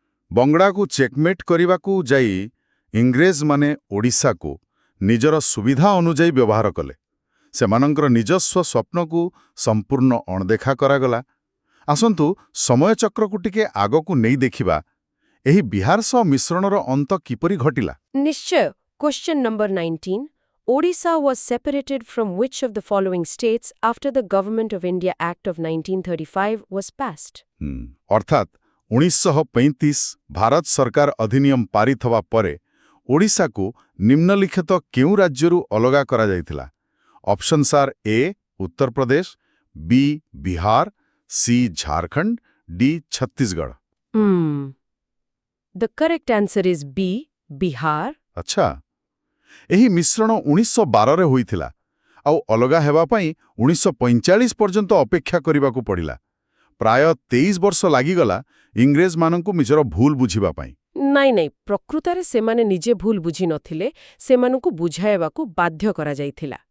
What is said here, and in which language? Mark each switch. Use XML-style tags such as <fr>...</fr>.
<or>ବଙ୍ଗଳାକୁ ଚେକମେଟ୍ କରିବାକୁ ଯାଇ ଇଂରେଜମାନେ ଓଡ଼ିଶାକୁ ନିଜର ସୁବିଧା ଅନୁଯାୟୀ ବ୍ୟବହାର କଲେ। ସେମାନଙ୍କର ନିଜସ୍ୱ ସ୍ୱପ୍ନକୁ ସମ୍ପୂର୍ଣ୍ଣ ଅଣଦେଖା କରାଗଲା। ଆସନ୍ତୁ ସମୟଚକ୍ରକୁ ଟିକେ ଆଗକୁ ନେଇ ଦେଖିବା, ଏହି ବିହାର ସହ ମିଶ୍ରଣର ଅନ୍ତ କିପରି ଘଟିଲା? ନିଶ୍ଚୟ।</or> <en>Question number 19. Odisha was separated from which of the following states after the Government of India Act of 1935 was passed?</en> <or>ଅର୍ଥାତ୍ 1935 ଭାରତ ସରକାର ଅଧିନିୟମ ପାରିତ ହେବା ପରେ ଓଡ଼ିଶାକୁ ନିମ୍ନଲିଖିତ କେଉଁ ରାଜ୍ୟରୁ ଅଲଗା କରାଯାଇଥିଲା? Options R A Uttar Pradesh, B Bihar, C Jharkhand, D Chhattisgarh.</or> <en>The correct answer is B, Bihar.</en> <or>ଆଚ୍ଛା, ଏହି ମିଶ୍ରଣ 1912ରେ ହୋଇଥିଲା ଆଉ ଅଲଗା ହେବା ପାଇଁ 1945 ପର୍ଯ୍ୟନ୍ତ ଅପେକ୍ଷା କରିବାକୁ ପଡ଼ିଲା। ପ୍ରାୟ 23 ବର୍ଷ ଲାଗିଗଲା ଇଂରେଜମାନଙ୍କୁ ନିଜର ଭୁଲ ବୁଝିବା ପାଇଁ। ନାଇଁ, ପ୍ରକୃତରେ ସେମାନେ ନିଜେ ଭୁଲ ବୁଝି ନଥିଲେ, ସେମାନଙ୍କୁ ବୁଝାଇବାକୁ ବାଧ୍ୟ କରାଯାଇଥିଲା।</or>